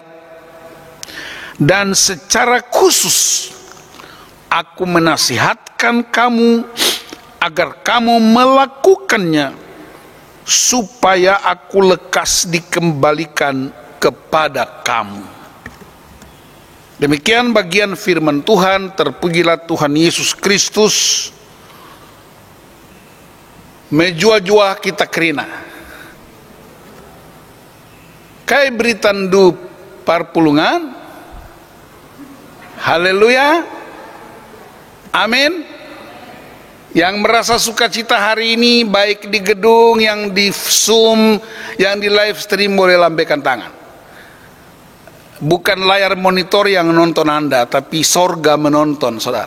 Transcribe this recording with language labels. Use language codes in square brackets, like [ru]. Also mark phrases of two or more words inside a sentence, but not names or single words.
[id] Dan secara khusus aku menasihatkan kamu agar kamu melakukannya, supaya aku lekas dikembalikan kepada kamu. Demikian bagian firman Tuhan. Terpujilah Tuhan Yesus Kristus. [btx] Mejua-jua kita kerina. Kai beritandu parpulungan. [id] Haleluya. Amin. Yang merasa sukacita hari ini, baik di gedung, yang di Zoom, yang di live stream, boleh lambaikan tangan. Bukan layar monitor yang nonton Anda, tapi sorga menonton saudara.